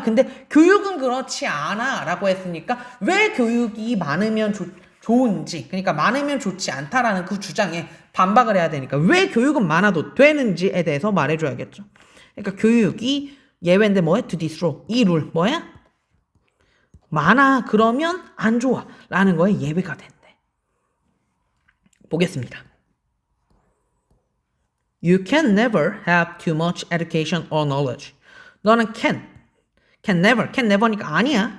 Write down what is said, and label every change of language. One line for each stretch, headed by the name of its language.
Korean: 근데 교육은 그렇지 않아 라고 했으니까 왜 교육이 많으면 좋은지 그러니까 많으면 좋지 않다라는 그 주장에 반박을 해야 되니까 왜 교육은 많아도 되는지에 대해서 말해줘야겠죠. 그러니까 교육이 예외인데 뭐야?
English: to destroy.
Korean: 이 룰 뭐야? 많아 그러면 안 좋아 라는 거에 예외가 된대. 보겠습니다.
English: You can never have too much education or knowledge.
Korean: 너는
English: can never
Korean: 니까 아니야.